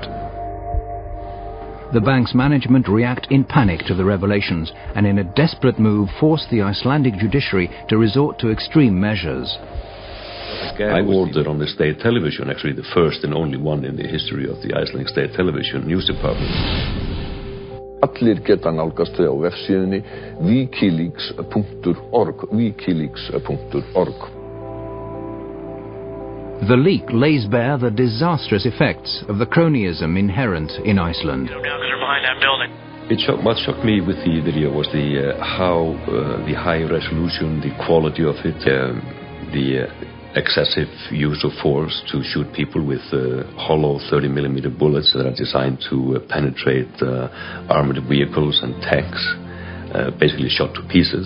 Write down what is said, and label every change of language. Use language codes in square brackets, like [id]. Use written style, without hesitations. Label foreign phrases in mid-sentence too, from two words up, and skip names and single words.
[en] The bank's management react in panic to the revelations and in a desperate move force the Icelandic judiciary to resort to extreme measures. I ordered on the state television, actually the first and only one in the history of the Icelandic state television news department. [is] Allir geta nálgast þau á vefsíðunni Wikileaks.org. Wikileaks.org. [en] The leak lays bare the disastrous effects of the cronyism inherent in Iceland. What shocked me with the video was how the high resolution, the quality of it, the excessive use of force to shoot people with hollow 30mm bullets that are designed to penetrate armored vehicles and tanks, basically shot to pieces.